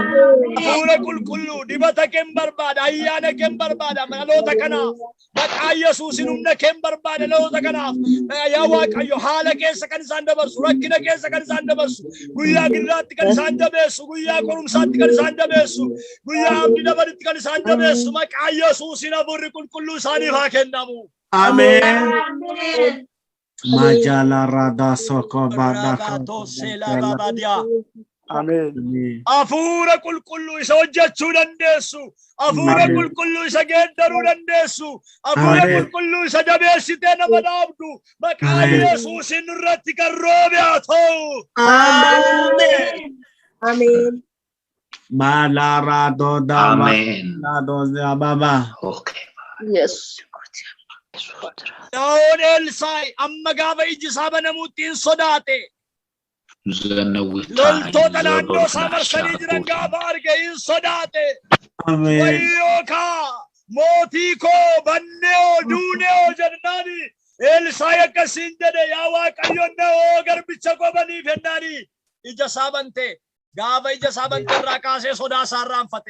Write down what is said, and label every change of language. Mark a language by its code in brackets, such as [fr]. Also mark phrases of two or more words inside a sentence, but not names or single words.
[om] Hafuura qulqulluu dibata keen barbaada, ayyaana keen barbaada, dhaloota kanaaf maqaa Yesuusiin humna keen barbaada dhaloota kanaaf. Yaa Waaqayyo haala keessa kan isaan dabarsu, rakkina keessa kan isaan dabarsu, guyyaa giraatti kan isaan dabeessu, guyyaa qorumsaatti kan isaan dabeessu, guyyaa abdii dabaritti kan isaan dabeessu, maqaa Yesuusiin hafuurri qulqulluu isaaniif haa kennamu. Amen. Majala rada soko bada. Amen. Hafuura qulqulluu isa hojjechuu dandeessu, hafuura qulqulluu isa geeddaruu dandeessu, hafuura qulqulluu isa jabeessitee nama dhaabdu, maqaa Yesuusiin irratti kan roobe haa ta'u. Amen. Amen. Malara do da. Amen. Do baba. Okay. Yes. Daawon Elsaa'i amma gaafa iji isaa banamuutti hin sodaate. Loltoota naannoo isaa marsanii jiran gaafa arge hin sodaate. Amen. Wayyoo kaa mootii koo bannee duunee jennaan Elsaayi akkasiin jedhe yaa Waaqayyo na'oo garbicha koo banii fennaani ija isaa bante gaafa ija isaa bante irraa kaasee sodaa isaa irraanfate.